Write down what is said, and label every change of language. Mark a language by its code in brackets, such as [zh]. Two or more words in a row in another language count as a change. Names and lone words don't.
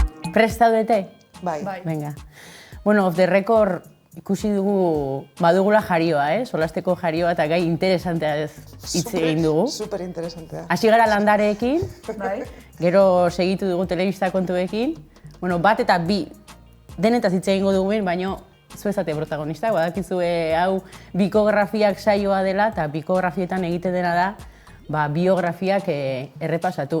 [eu] Prest zaudete? Bai. Venga. Bueno, [en] off the record [eu] ikusi dugu, badugula jarioa, solasteko jarioa eta gai interesantea hitz egin dugu. Super interesantea. Hasi gara landareekin, Bai. gero segitu dugu telebista kontuekin. Bueno, bat eta bi denetaz hitz egingo dugu, baina zuezate protagonista, badakizue hau bikografiak saioa dela eta bikografietan egiten dena da biografiak errepasatu.